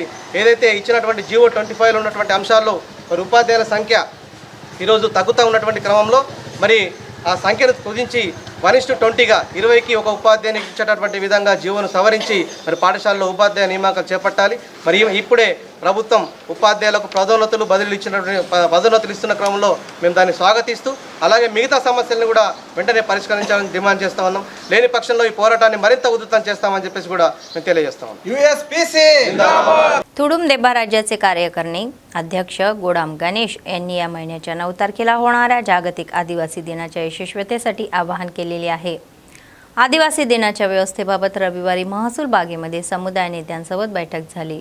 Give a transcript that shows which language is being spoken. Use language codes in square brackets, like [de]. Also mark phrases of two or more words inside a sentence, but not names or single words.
[te] ఏదైతే ఇచ్చినటువంటి జీవో 25లో ఉన్నటువంటి అంశాల్లో మరి ఉపాధ్యాయుల సంఖ్య ఈరోజు తగ్గుతూ ఉన్నటువంటి క్రమంలో మరి ఆ సంఖ్యను కుదించి 1:20గా 20కి ఒక ఉపాధ్యాయునికి ఇచ్చేటటువంటి విధంగా జీవోను సవరించి మరి పాఠశాలలో ఉపాధ్యాయ నియామకాలు చేపట్టాలి. మరి ఇప్పుడే ప్రభుత్వం ఉపాధ్యాయులకు పదోన్నతులు ఇస్తున్న క్రమంలో మేము దాన్ని స్వాగతిస్తూ అలాగే మిగతా సమస్యలను కూడా వెంటనే పరిష్కరించాలని డిమాండ్ చేస్తా ఉన్నాం. లేని పక్షంలో ఈ పోరాటాన్ని మరింత ఉధృతం చేస్తామని చెప్పేసి కూడా మేము తెలియజేస్తాం. [mr] तुडुंब देबा राज्याचे कार्यकारणी अध्यक्ष गोडाम गणेश यांनी या महिन्याच्या 9 तारखेला होणाऱ्या जागतिक आदिवासी दिनाच्या यशस्वीतेसाठी आवाहन केलेले आहे. आदिवासी दिनाच्या व्यवस्थेबाबत रविवारी महसूल बागेमध्ये समुदाय नेत्यांसोबत बैठक झाली.